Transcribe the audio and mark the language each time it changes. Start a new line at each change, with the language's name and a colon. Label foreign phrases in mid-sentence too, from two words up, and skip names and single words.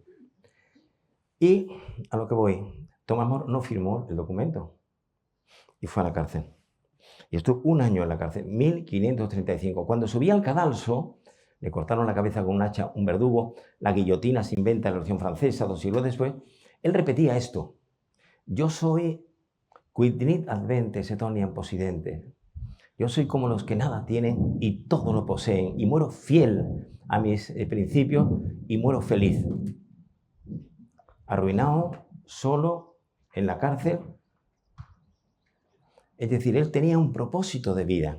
Spanish: Y a lo que voy, Tomás Moro no firmó el documento y fue a la cárcel. Y estuvo 1 año en la cárcel, 1535. Cuando subía al cadalso, le cortaron la cabeza con un hacha, un verdugo, la guillotina se inventa en la Revolución Francesa 2 siglos después. Él repetía esto: yo soy
Latin: quid nihil adventes et omnium possidentes.
Spanish: Yo soy como los que nada tienen y todo lo poseen, y muero fiel a mis principios y muero feliz. Arruinado, solo, en la cárcel. Es decir, él tenía un propósito de vida.